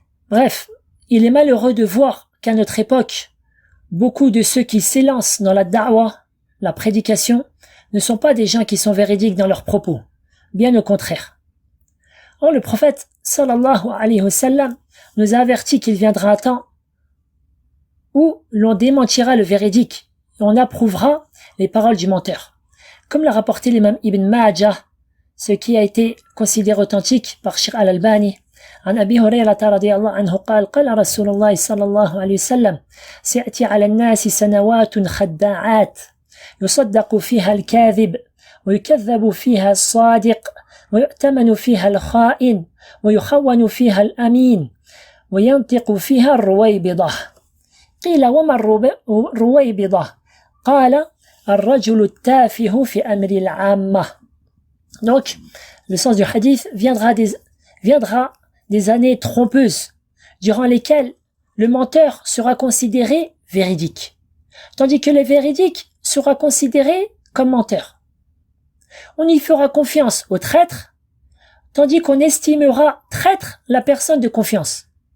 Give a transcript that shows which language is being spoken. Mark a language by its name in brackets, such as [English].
[French] Bref, il est malheureux de voir qu'à notre époque, beaucoup de ceux qui s'élancent dans la da'wah, la prédication, ne sont pas des gens qui sont véridiques dans leurs propos. Bien au contraire. Or, le prophète, sallallahu alayhi wa sallam, nous a averti qu'il viendra un temps où l'on démentira le véridique et on approuvera les paroles du menteur. [Arabic] Comme l'a rapporté l'imam Ibn Majah, ce qui a été considéré authentique par Sheikh Al-Albani, عن أبي هريرة رضي الله عنه قال رسول الله صلى الله عليه وسلم سيأتي على الناس سنوات خداعات يصدق فيها الكاذب ويكذب فيها الصادق ويؤتمن فيها الخائن ويخون فيها الأمين وينطق فيها الرويبضة. قيل وما الرويبضة؟ قال الرجل التافه في أمر العامة. [French] Donc, le sens du hadith viendra des années trompeuses, durant lesquelles le menteur sera considéré véridique, tandis que le véridique sera considéré comme menteur. On y fera confiance au traître, tandis qu'on estimera traître la personne de confiance.